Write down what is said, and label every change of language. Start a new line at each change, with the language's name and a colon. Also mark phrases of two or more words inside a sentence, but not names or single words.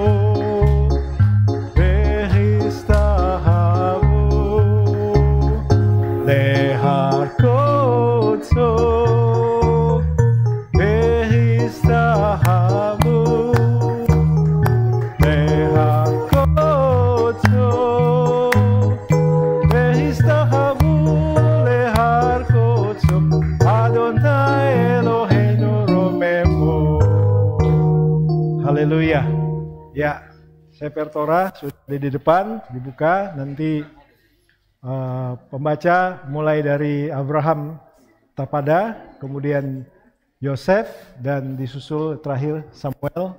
Hebrew: והשתחוו, להר קדשו, והשתחוו, להר קדשו, והשתחוו, להר קדשו, יהוה אלהינו, רוממו. Haleluya.
Indonesian: Ya, Sefer Torah sudah di depan, dibuka. Nanti pembaca mulai dari Abraham Tapada, kemudian Yosef, dan disusul terakhir Samuel.